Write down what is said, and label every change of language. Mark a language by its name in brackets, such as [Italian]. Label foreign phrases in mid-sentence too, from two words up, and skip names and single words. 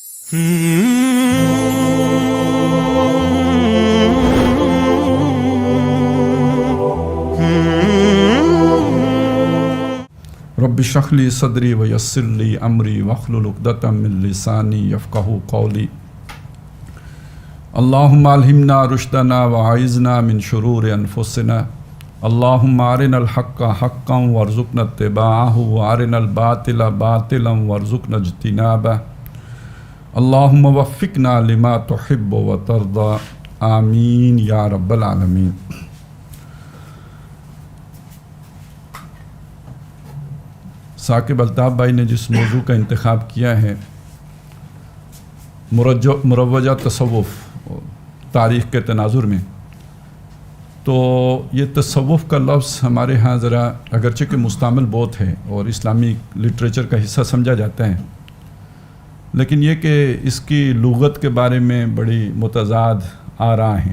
[Arabic] رب اشرح لي صدري ويسر لي أمري واحلل عقدة من لساني يفقهوا قولي. اللهم ألهمنا رشدنا وأعذنا من شرور أنفسنا. اللهم أرنا الحق حقا وارزقنا اتباعه وأرنا الباطل باطلا وارزقنا اجتنابه. اللهم وفقنا لما تحب وترضى. آمين يا رب العالمين. [Urdu] ثاقب الطاف بھائی نے جس موضوع کا انتخاب کیا ہے، مروجہ تصوف تاریخ کے تناظر میں، تو یہ تصوف کا لفظ ہمارے یہاں ذرا اگرچہ کہ مستعمل بہت ہے اور اسلامی لٹریچر کا حصہ سمجھا جاتا ہے، لیکن یہ کہ اس کی لغت کے بارے میں بڑی متضاد آرا ہیں.